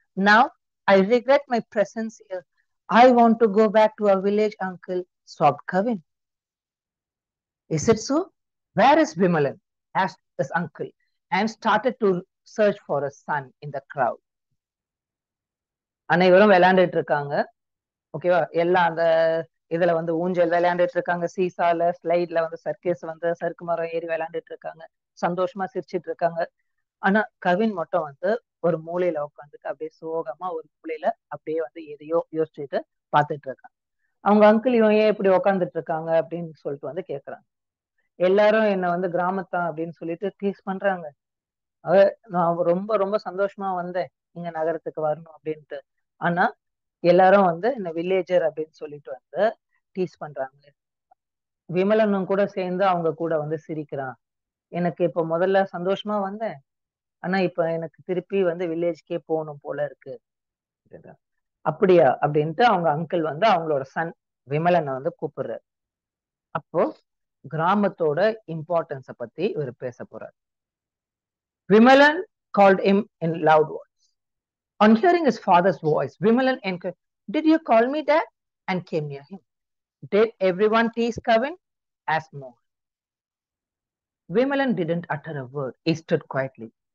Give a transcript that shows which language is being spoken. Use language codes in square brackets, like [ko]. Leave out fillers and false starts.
[en] Now I regret my presence here. I want to go back to our village, uncle, sobbed Kavin. Is it so? Where is Vimalan? Asked his uncle and started to search for his son in the crowd. [ta] அனைவரும் விளையாண்டுட்டு இருக்காங்க. ஓகேவா? எல்லாம் அந்த இதுல வந்து ஊஞ்சல் விளையாண்டுட்டு இருக்காங்க, சீசால ஸ்லைட்ல வந்து சர்க்கஸ் வந்து சறுக்கு மரம் ஏறி விளையாண்டுட்டு இருக்காங்க, சந்தோஷமா சிரிச்சிட்டு இருக்காங்க. ஆனா கவின் மட்டும் வந்து ஒரு மூலையில உட்காந்துட்டு அப்படியே சோகமா ஒரு மூலையில அப்படியே வந்து எதையோ யோசிச்சுட்டு பாத்துட்டு இருக்காங்க. அவங்க அங்கிள் இவன் ஏன் இப்படி உட்காந்துட்டு இருக்காங்க அப்படின்னு சொல்லிட்டு வந்து கேக்குறாங்க. எல்லாரும் என்ன வந்து கிராமத்தான் அப்படின்னு சொல்லிட்டு டீஸ் பண்றாங்க. நான் ரொம்ப ரொம்ப சந்தோஷமா வந்தேன் இங்க நகரத்துக்கு வரணும் அப்படின்ட்டு. ஆனா எல்லாரும் வந்து என்ன வில்லேஜர் அப்படின்னு சொல்லிட்டு வந்து டீஸ் பண்றாங்க. விமலனும் கூட சேர்ந்து அவங்க கூட வந்து சிரிக்கிறான். எனக்கு இப்ப முதல்ல சந்தோஷமா வந்தேன், ஆனா இப்ப எனக்கு திருப்பி வந்து வில்லேஜ்க்கே போகணும் போல இருக்கு. அப்படியா அப்படின்ட்டு அவங்க அங்கிள் வந்து அவங்களோட சன் விமலனை வந்து கூப்பிடுறாரு. அப்போ கிராமத்தோட இம்பார்ட்டன்ஸ பத்தி இவர் பேச போறார். [en] Vimalan called him in loud words. On hearing his father's voice, Vimalan inquired, "Did you call me Dad?" and came near him. Did everyone tease Kavin? Asked Mohan. Vimalan didn't utter a word. He stood quietly.